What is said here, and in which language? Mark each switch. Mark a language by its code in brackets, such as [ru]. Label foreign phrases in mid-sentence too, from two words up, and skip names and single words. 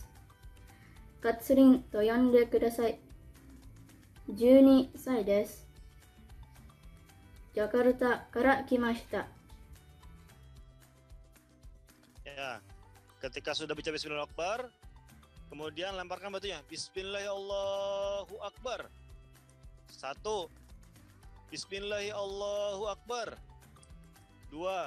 [ja] Katsurin to yonde kudasai. 12 歳です。ジャカルタから来ました。 [id] Ya, ketika sudah baca [ar] بسم الله أكبر, [id] kemudian lemparkan batunya. [ar] بسم الله الرحمن الرحيم أكبر. 1. بسم الله الرحمن الرحيم أكبر. 2.